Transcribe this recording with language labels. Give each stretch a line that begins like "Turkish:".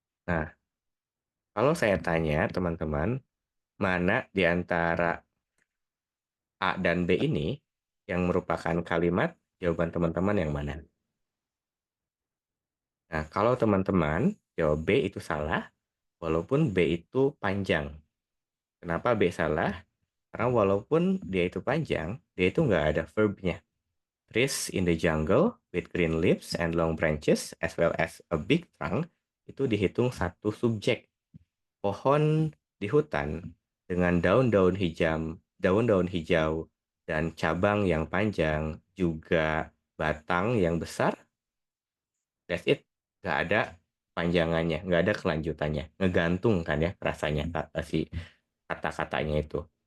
Indonesian: Nah, kalau saya tanya teman-teman, mana di antara A dan B ini yang merupakan kalimat, jawaban teman-teman yang mana? Nah, kalau teman-teman jawab B itu salah, walaupun B itu panjang. Kenapa B salah? Karena walaupun dia itu panjang, dia itu nggak ada verbnya.
English: Trees in the jungle with green leaves and long branches as well as a big trunk
Indonesian: itu dihitung satu subjek. Pohon di hutan dengan daun-daun hijau dan cabang yang panjang juga batang yang besar.
English: That's it.
Indonesian: Nggak ada panjangannya, nggak ada kelanjutannya. Ngegantung kan ya rasanya si kata-katanya itu.